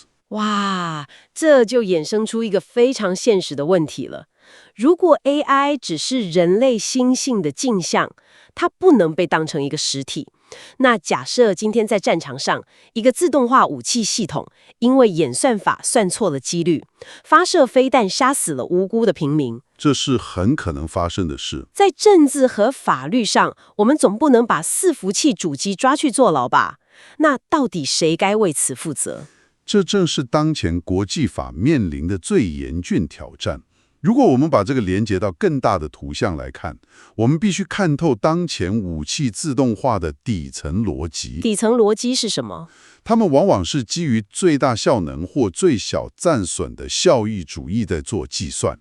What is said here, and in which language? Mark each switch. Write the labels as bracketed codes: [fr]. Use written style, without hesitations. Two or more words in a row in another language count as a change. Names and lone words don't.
[zh] 哇，這就衍生出一個非常現實的問題了。如果 AI 只是人類心性的鏡像，它不能被當成一個實體。那假設今天在戰場上，一個自動化武器系統因為演算法算錯了幾率，發射飛彈殺死了無辜的平民，這是很可能發生的事。在政治和法律上，我們總不能把伺服器主機抓去坐牢吧？那到底誰該為此負責？這正是當前國際法面臨的最嚴峻挑戰。如果我們把這個連接到更大的圖像來看，我們必須看透當前武器自動化的底層邏輯。底層邏輯是什麼？它們往往是基於最大效能或最小戰損的效益主義在做計算。